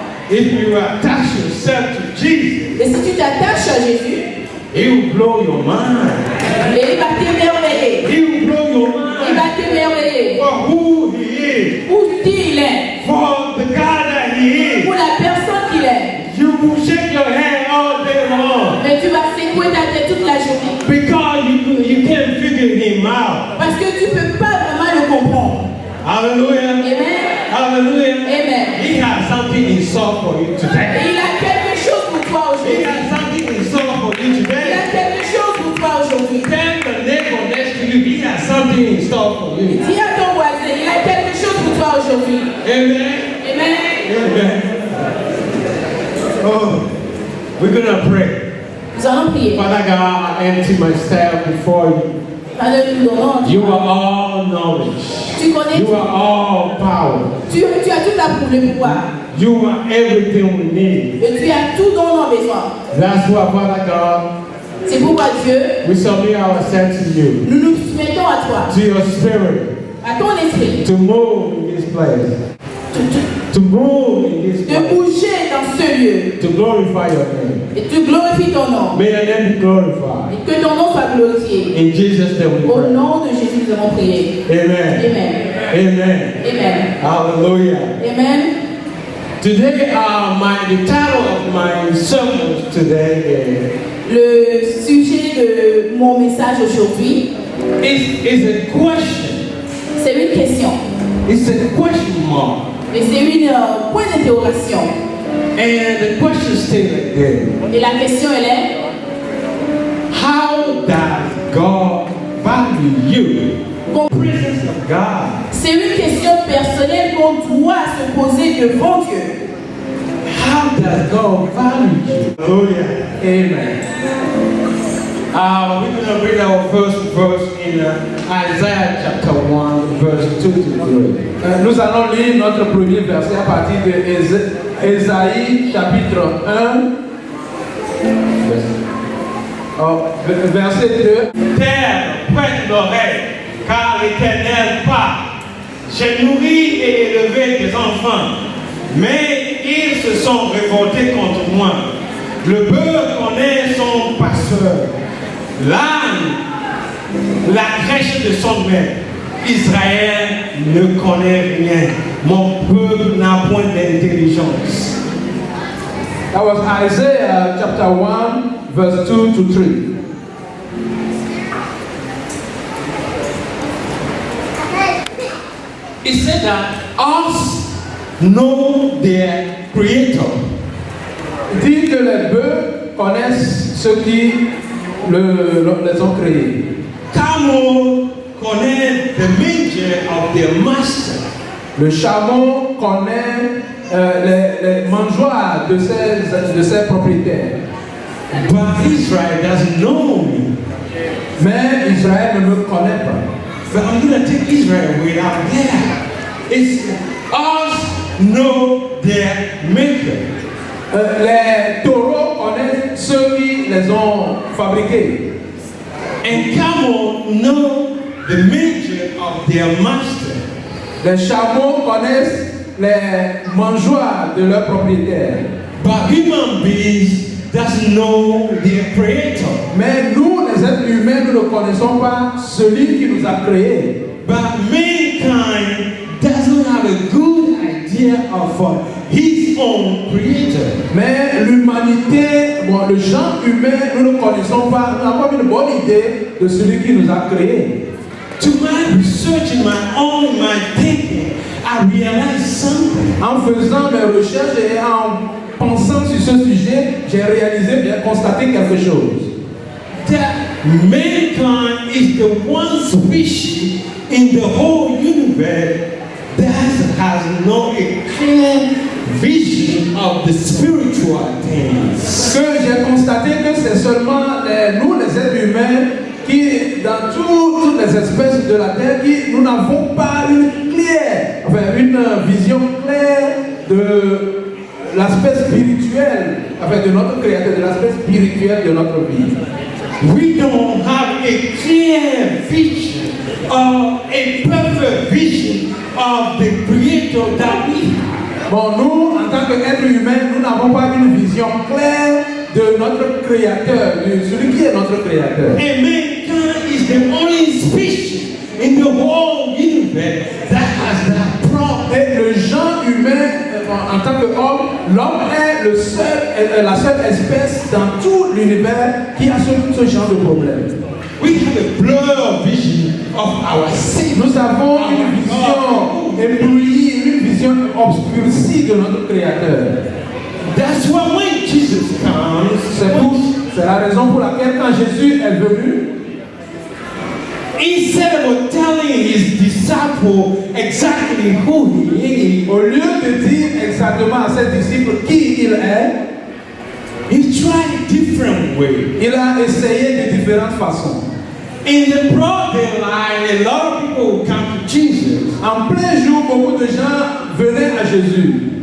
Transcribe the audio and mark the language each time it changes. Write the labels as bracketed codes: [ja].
[en] If you attach yourself to Jesus, [fr] et si tu t'attaches à Jésus, [en] He will blow your mind. [fr] Et il va t'émerveiller. [en] He will blow your mind. [fr] Il va t'émerveiller. [en] For who He is. [fr] Pour qui il est. [en] For the God that He is. [fr] Pour la personne qu'il est. [en] You will shake your head all day long. [fr] Mais tu vas secouer ta tête toute la journée. [en] Because you can't figure Him out. [fr] Parce que tu ne peux pas vraiment le comprendre. [en] Hallelujah. Amen. Hallelujah. Amen. He has something in store for you today. [fr] Et il a quelque chose pour toi aujourd'hui. [en] He has something in store for you [fr] Il [en] today. [fr] a quelque chose pour toi aujourd'hui. [en] Tell the neighbor next to you, He has something in store for you. [fr] Dis à ton voisin, il a quelque chose pour toi aujourd'hui. [en] Amen. Amen. Amen. Oh, we're gonna pray. [fr] Nous allons prier. [en] Father God, I empty myself before you. You are all knowledge. [fr] Tu connais. [en] You are all power. [fr] Tu as tout le pouvoir. [en] You are everything we need. [fr] Et tu as tout dont on a besoin. [en] That's why, Father God, [fr] c'est pourquoi Dieu, [en] we submit ourselves to you. [fr] Nous nous soumettons à toi. [en] To your spirit. [fr] À ton esprit. [en] To move in this place. To move in this place. [fr] De bouger dans ce lieu. [en] To glorify your name. [fr] Et tu glorifies ton nom. [en] May your name be glorified. [fr] Et que ton nom soit glorifié. [en] In Jesus' name we pray. [fr] Au nom de Jésus, nous avons prié. [en] Amen. Amen. Amen. Amen. Hallelujah. Amen. Today, the title of my sermon today [fr] le sujet de mon message aujourd'hui [en] is a question. [fr] C'est une question. [en] It's a question mark. [fr] Et c'est une point d'interrogation. [en] And the question stays like this. [fr] Et la question elle est: [en] How does God value you? The presence of God. [fr] C'est une question personnelle qu'on doit se poser devant Dieu. [en] How does God value you? Hallelujah. Amen. We're going to read our first verse in Isaiah chapter 1, verse 2 to 3. [fr] Nous allons lire notre premier verset à partir de Ésaïe chapitre 1, verset 2. Terre, prête l'oreille, car l'Éternel parle. J'ai nourri et élevé des enfants, mais ils se sont révoltés contre moi. Le bœuf connaît son passeur, l'âne la crèche de son maître. Israël ne connaît rien. Mon peuple n'a point d'intelligence. [en] That was Isaiah chapter 1, verse 2 to 3. It said that us know their creator. [fr] Il dit que les bœufs connaissent ceux qui les ont créés. [en] Camel [fr] connaît [en] the manger of their master. [fr] Le chameau connaît les mangeoires de ses propriétaires. [en] But Israel doesn't know me. [fr] Mais Israël ne me connaît pas. [en] But I'm going to take Israel way out there. It's us know their maker. [fr] Les taureaux connaissent ceux qui les ont fabriqués. [en] And camel know the manger of their master. [fr] Les chameaux connaissent les mangeoires de leurs propriétaires. [en] But human beings doesn't know their creator. [fr] Mais nous, les êtres humains, nous ne connaissons pas celui qui nous a créés. [en] But mankind doesn't have a good idea of his own creator. [fr] Mais l'humanité, le genre humain, nous ne connaissons pas, nous n'avons pas une bonne idée de celui qui nous a créés. [en] To my research in my thinking, I realized something. [fr] En faisant mes recherches et en pensant sur ce sujet, j'ai constaté quelque chose. [en] That mankind is the one species in the whole universe that has no clear vision of the spiritual things. [fr] Que j'ai constaté que c'est seulement nous, les êtres humains, qui, dans toutes les espèces de la terre, nous n'avons pas une vision claire de l'aspect spirituel, de notre Créateur, de l'aspect spirituel de notre vie. [en] We don't have a clear vision or a perfect vision of the Creator that we have. [fr] Bon, nous, en tant qu'êtres humains, nous n'avons pas une vision claire de notre Créateur, de celui qui est notre Créateur. [en] And mankind is the only species in the whole universe that has that problem. [fr] Et le genre humain, en tant qu'homme, l'homme est la seule espèce dans tout l'univers qui a ce genre de problème. [en] We have a blurred vision of ourselves. [fr] Nous avons une vision éblouie, une vision obscurcie de notre Créateur. [en] That's why when Jesus comes, [fr] c'est la raison pour laquelle quand Jésus est venu, [en] instead of telling his disciples exactly who he is, [fr] au lieu de dire exactement à ses disciples qui il est, [en] he tried different ways. [fr] Il a essayé de différentes façons. [en] In the broad daylight, a lot of people come to Jesus. [fr] En plein jour, beaucoup de gens venaient à Jésus.